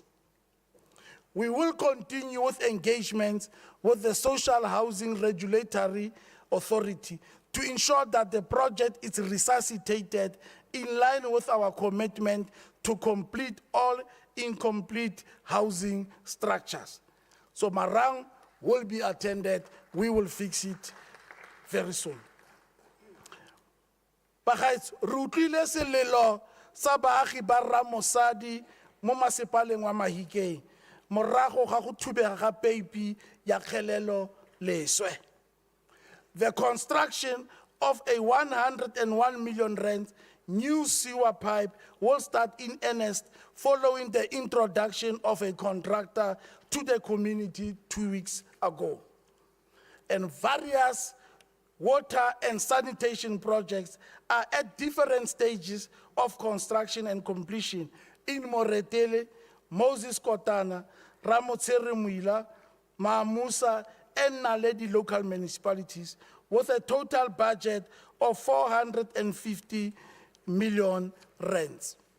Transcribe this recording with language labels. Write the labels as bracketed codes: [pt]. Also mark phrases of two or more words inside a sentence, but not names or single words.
[en] We will continue with engagements with the Social Housing Regulatory Authority to ensure that the project is resuscitated in line with our commitment to complete all incomplete housing structures. So Marang will be attended. We will fix it very soon. [tn] Bagaets, re utlwile selelo sa baagi ba Ramosadi mo masepaleng wa Mahikeng morago ga go thubega ga peipi ya kgelelo leswe. [en] The construction of a 101 million rand new sewer pipe will start in earnest following the introduction of a contractor to the community 2 weeks ago. And various water and sanitation projects are at different stages of construction and completion in Moretele, Moses Kotana, Ramotsere Muila, Maamusa, and Naledi local municipalities with a total budget of 450 million rands.